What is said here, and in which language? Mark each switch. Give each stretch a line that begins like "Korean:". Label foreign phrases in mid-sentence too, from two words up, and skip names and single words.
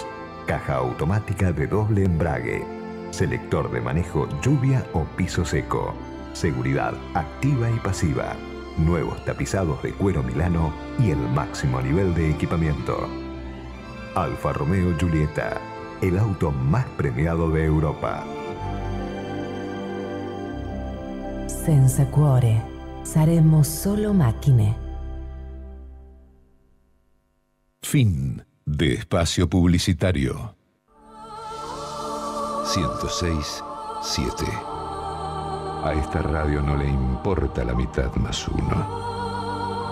Spanish: Caja automática de doble embrague. Selector de manejo lluvia o piso seco. Seguridad activa y pasiva. Nuevos tapizados de cuero Milano y el máximo nivel de equipamiento. Alfa Romeo Giulietta. El auto más premiado de Europa.
Italian: Senza cuore. Saremo solo macchine.
Spanish: Fin de espacio publicitario. 106.7. A esta radio no le importa la mitad más uno.